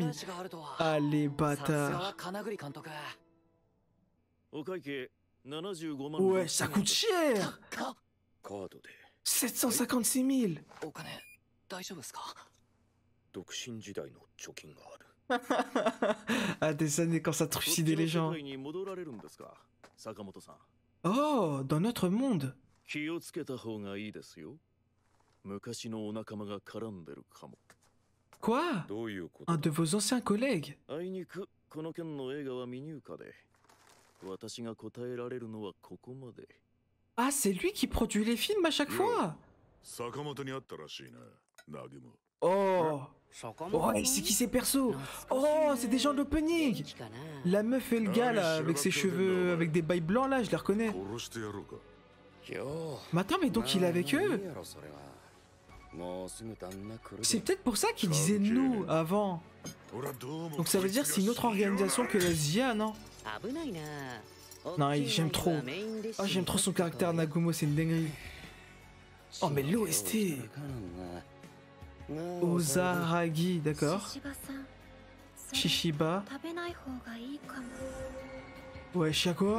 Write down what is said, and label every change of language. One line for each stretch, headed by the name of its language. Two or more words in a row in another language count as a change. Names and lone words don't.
French: Allez, bâtard. Ouais, ça coûte cher. 756 000. Ah, des années quand ça trucidait les gens. Oh, dans notre monde.
Japanese: 気をつけた方がいいですよ。昔のお仲間が絡んでるかも。
French: Quoi?
Japanese: どういうこと
French: Un de vos anciens collègues?
Japanese: あいにくこの件の映画は未入荷で、私が答えられるのはここまで。
French: Ah, c'est lui qui produit les films à chaque fois?
Japanese: 坂本に会ったらしいな、ナグモ。
French: Oh! Oh, et c'est qui ces persos? Oh, c'est des gens de l'opening! La meuf et le gars là, avec ses cheveux, avec des bails blancs là, je les reconnais.
Japanese: 殺してやろうか。
French: Mais attends, mais donc il est avec eux? C'est peut-être pour ça qu'il disait nous avant.
Japanese: 俺はどうも
French: Donc ça veut dire c'est une autre organisation que la ZIA, non? Non, j'aime trop. Oh, j'aime trop son caractère Nagumo, c'est une dinguerie. Oh, mais l'OST! Ozaragi, d'accord. Shishiba. Ouais, Shako.